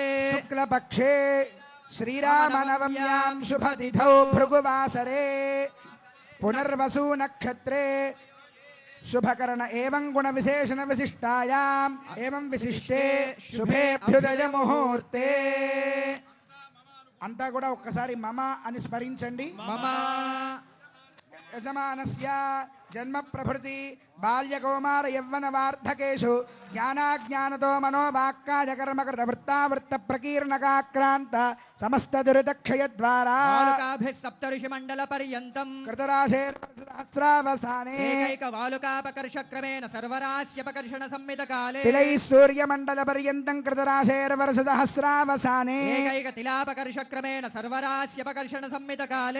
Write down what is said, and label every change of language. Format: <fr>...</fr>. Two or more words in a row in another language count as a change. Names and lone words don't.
<sa>शुक्लपक्षे श्रीरामनवम्यां शुभतिथौ भृगुवासरे पुनर्वसु नक्षत्रे शुभकर्ण एवं गुण विशेषण विशिष्टायाम एवं विशिष्टे शुभेभ्युदय मुहूर्ते अंता</sa> <te>కూడా ఒక్కసారి మమ అని స్మరించండి</te> <sa>मम యజమానస్య జన్మ ప్రభృతి బాల్య కౌమార యవ్వన వార్ధకేషు జ్ఞానాజ్ఞానతో మనోవాక్కాయ కర్మకృత వృత్తావృత్త ప్రకీర్ణకాక్రాంత సమస్త దురితక్షయ ద్వారా वालुकाभिः सप्तऋषिमण्डल पर्यन्तम् कृतराशेर्सहस्रावसाने एकैक वालुकापकर्षक्रमेण सर्वरास्यपकर्षण संमितकाले तिलैः सूर्यमण्डल पर्यन्तं कृतराशेर्वर्षसहस्रावसाने एकैक तिलापकर्षक्रमेण सर्वरास्यपकर्षण संमितकाले</sa>